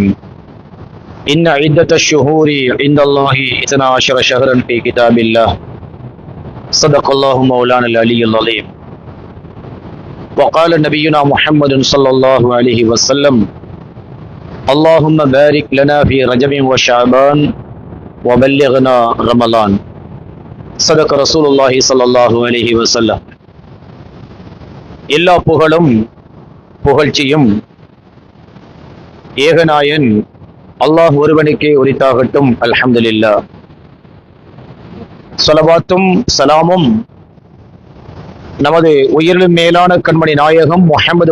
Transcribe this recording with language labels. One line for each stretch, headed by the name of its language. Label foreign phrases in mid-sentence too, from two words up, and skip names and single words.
Arabic: إن عدة الشهور عند الله 12 شهرا في كتاب الله، صدق الله مولانا العلي العظيم. وقال نبينا محمد صلى الله عليه وسلم: اللهم بارك لنا في رجب وشعبان وبلغنا رمضان، صدق رسول الله صلى الله عليه وسلم.
Tamil: எல்லா புகழும் புகழ்ச்சியும் ஏகநாயன் அல்லாஹ் ஒருவனுக்கே உரித்தாகட்டும்.
Arabic: الحمد لله.
Tamil: ஸலவாத்தும் சலாமும் நமது உயிரிலும் மேலான கண்மணி நாயகம் முஹம்மது